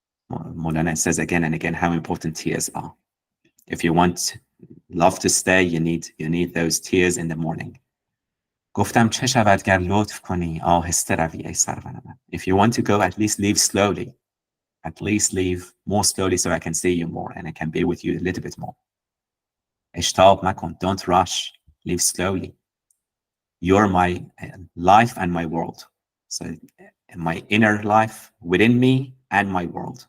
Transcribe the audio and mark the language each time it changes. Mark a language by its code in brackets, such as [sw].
[en] Maulana says again and again how important tears are. If you want love to stay, you need those tears in the morning. [fa] گفتم چه شود گر لطف کنی آهسته روی ای سرور من. [en] If you want to go, at least leave slowly. At least leave more slowly so I can see you more and I can be with you a little bit more. [fa] اشتاق مکن, [en] don't rush, leave slowly. You're my life and my world. So my inner life within me and my world.